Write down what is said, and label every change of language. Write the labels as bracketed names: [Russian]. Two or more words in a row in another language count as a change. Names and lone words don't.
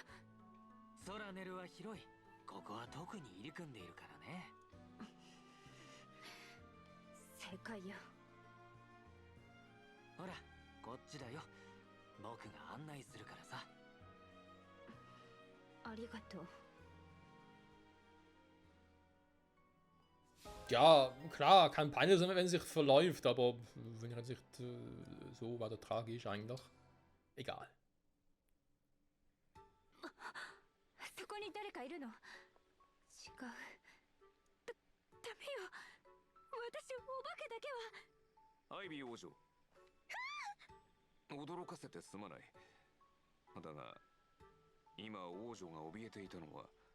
[Japanese] ソラネルは広い。ここは特に入り組んでいるからね。正解よ。ほら、こっちだよ。僕が案内するからさ。ありがとう。 [German] Ja, klar, kann peinlich sein, wenn es sich verläuft, aber wenn er sich so weiter tragisch eigentlich. Egal. [Japanese] そこに誰かいるの？違う。ダメよ。私、お化けだけは。アイビー王女。驚かせてすまない。だが、今王女が怯えていたのは。